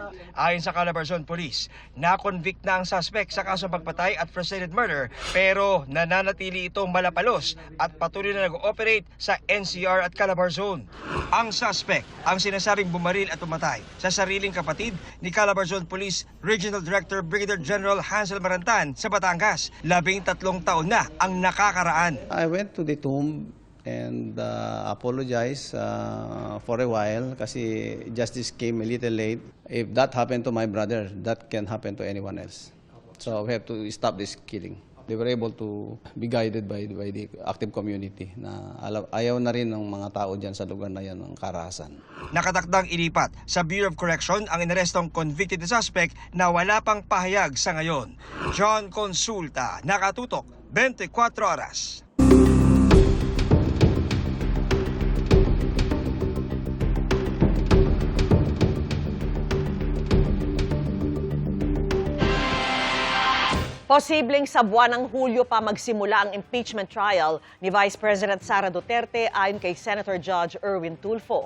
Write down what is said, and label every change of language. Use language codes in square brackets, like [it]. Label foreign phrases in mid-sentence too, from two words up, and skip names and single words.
[tl] Ayon sa Calabarzon Police, na-convict na ang suspect sa kasong pagpatay at [en] frustrated murder [tl] pero nananatili itong malapalos at patuloy na nag-ooperate sa NCR at Calabarzon. Ang suspect ang sinasabing bumaril at pumatay sa sariling kapatid ni Calabarzon Police Regional Director Brigadier General Hansel Marantan sa Batangas. 13 taon na ang nakakaraan. [en] I went to the tomb and apologize for a while kasi justice came a little late. If that happened to my brother, that can happen to anyone else. So we have to stop this killing. they were able to be guided by the active community [tl] na ayaw na rin ng mga tao dyan sa lugar na yan ng karahasan. Nakatakdang ilipat sa Bureau of Correction ang inarestong [en] convicted suspect [tl] na wala pang pahayag sa ngayon. John Consulta, Nakatutok, 24 Oras. Posibleng sa buwan ng Hulyo pa magsimula ang [en] impeachment trial [tl] ni Vice President Sara Duterte ayon kay Senator Judge Erwin Tulfo.